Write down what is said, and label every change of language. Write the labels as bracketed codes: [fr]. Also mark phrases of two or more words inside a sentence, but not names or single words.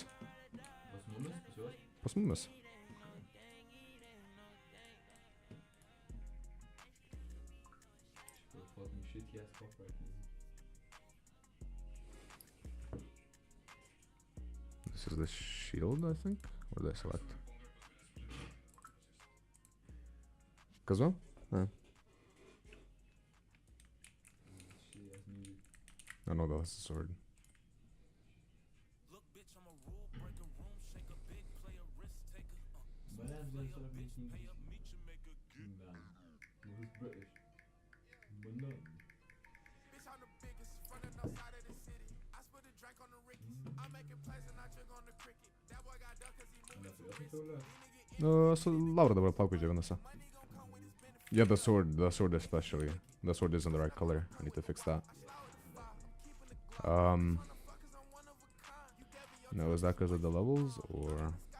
[lt] Pas mumis? Pas juos? Pas mumis. [en] Fucking shitty ass cop right now. This is the shield, I think. Or did I select? [lt] Kas va? Ne. [en] Shitty ass music. I know that was the sword. Banana gonna start making man. Who's British? Banana. [lt] So Laura dabar plaukai džiovinasi. [en] Yeah, the sword especially. The sword isn't the right color. I need to fix that. No, is that because of the levels or?